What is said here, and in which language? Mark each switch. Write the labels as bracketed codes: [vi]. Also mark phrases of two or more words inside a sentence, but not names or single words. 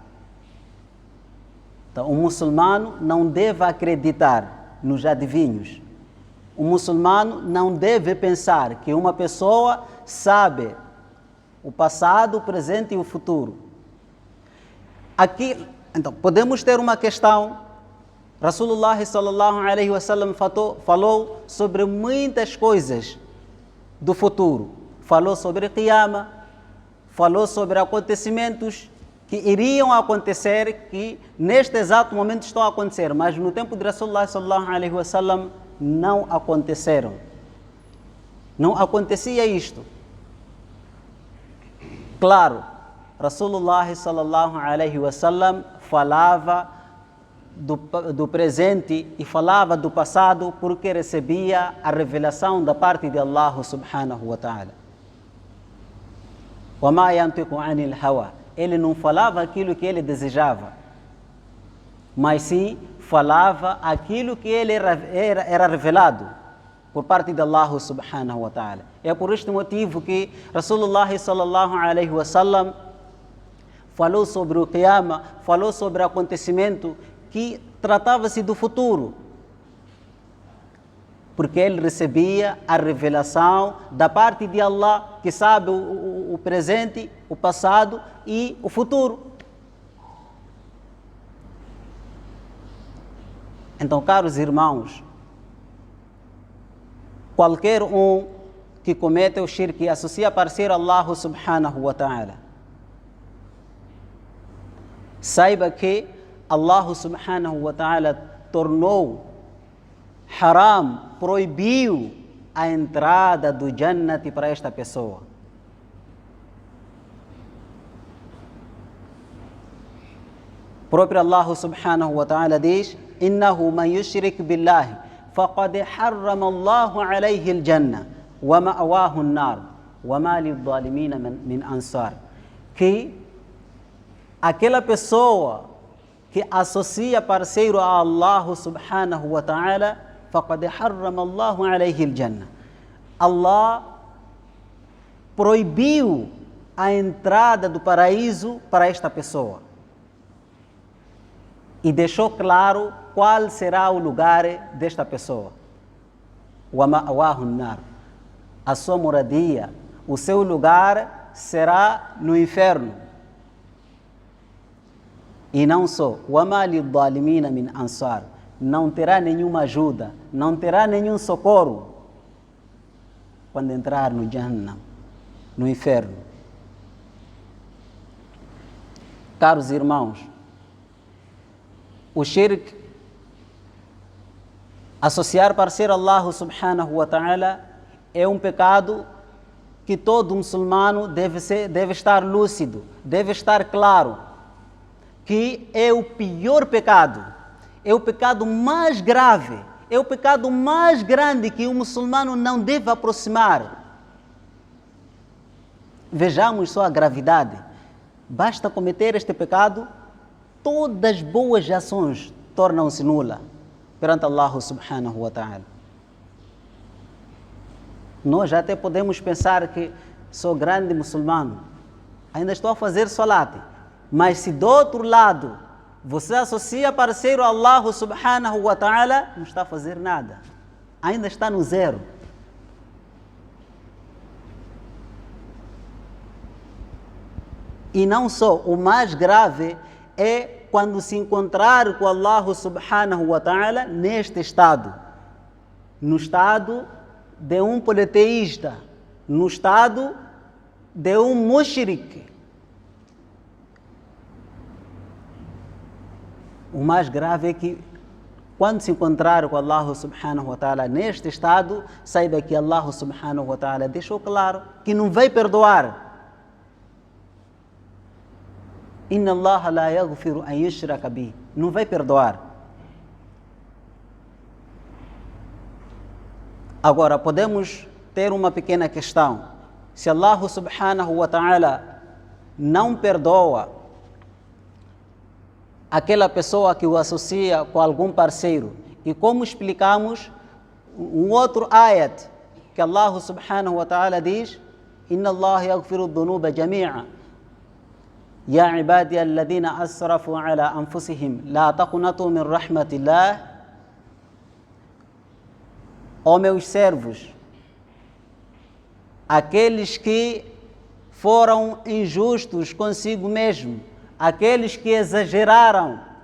[pt] Então, o muçulmano não deve acreditar nos adivinhos. O muçulmano não deve pensar que uma pessoa sabe o passado, o presente e o futuro. Aqui, então, podemos ter uma questão. [ar] رسول الله صلى الله عليه وسلم [pt] falou sobre muitas coisas do futuro. Falou sobre Qiyamah, falou sobre acontecimentos que iriam acontecer, que neste exato momento estão a acontecer, mas no tempo de [ar] رسول الله صلى الله عليه وسلم [pt] não aconteceram. Não acontecia isto. Claro, [ar] رسول الله صلى الله عليه وسلم [pt] falava do presente e falava do passado porque recebia a revelação da parte de [ar] الله سبحانه وتعالى. وَمَا يَنْطِقُ عَنِ الْهَوَى. [pt] Ele não falava aquilo que ele desejava, mas sim falava aquilo que ele era revelado por parte de [ar] الله سبحانه وتعالى. [pt] É por este motivo que [ar] رسول الله صلى الله عليه وسلم [pt] falou sobre o Qiyamah, falou sobre o acontecimento que tratava-se do futuro, porque ele recebia a revelação da parte de Allah, que sabe o presente, o passado e o futuro. Então, caros irmãos, qualquer um que cometa o shirk e associa parceiro a [ar] الله سبحانه وتعالى, [pt] saiba que [ar] الله سبحانه وتعالى [pt] tornou haram, proibiu a entrada do Jannati para esta pessoa. O próprio [ar] الله سبحانه وتعالى diz: إنه من يشرك بالله فقد حرم الله عليه الجنة ومأواه النار وما للظالمين من أنصار. [pt] Que aquela pessoa que associa parceiro a [ar] الله سبحانه وتعالى, فقد حرم الله عليه الجنة. [pt] Allah proibiu a entrada do paraíso para esta pessoa e deixou claro qual será o lugar desta pessoa. [ar] ومأواه النار. [pt] A sua moradia, o seu lugar será no inferno. E não só, [ar] وَمَا لِلظَّالِمِينَ مِنْ أَنصَارٍ. [pt] Não terá nenhuma ajuda, não terá nenhum socorro quando entrar no Jahannam, no inferno. Caros irmãos, o shirk, associar parceiro a [ar] الله سبحانه وتعالى, [pt] é um pecado que todo muçulmano deve estar lúcido, deve estar claro, que é o pior pecado, é o pecado mais grave, é o pecado mais grande que o muçulmano não deve aproximar. Vejamos só a gravidade. Basta cometer este pecado, todas as boas ações tornam-se nulas perante [ar] الله سبحانه وتعالى. [pt] Nós já até podemos pensar que sou grande muçulmano, ainda estou a fazer salat. Mas se do outro lado você associa parceiro a [ar] الله سبحانه وتعالى, [pt] não está a fazer nada. Ainda está no zero. E não só, o mais grave é quando se encontrar com [ar] الله سبحانه وتعالى [pt] neste estado. No estado de um politeísta, no estado de um mushrik. O mais grave é que, quando se encontrar com [ar] الله سبحانه وتعالى [pt] neste estado, saiba que [ar] الله سبحانه وتعالى [pt] deixou claro que não vai perdoar. [ar] إن الله لا يغفر أن يشرك به. [pt] Não vai perdoar. Agora, podemos ter uma pequena questão. Se [ar] الله سبحانه وتعالى [pt] não perdoa aquela pessoa que o associa com algum parceiro, e como explicamos um outro ayat, que [ar] الله سبحانه وتعالى [pt] diz: [ar] إن الله يغفر الذنوب جميعا يا عبادي الذين أسرفوا على أنفسهم لا تقنطوا من رحمة الله. [pt] Ó meus servos, aqueles que foram injustos consigo mesmo, aqueles que exageraram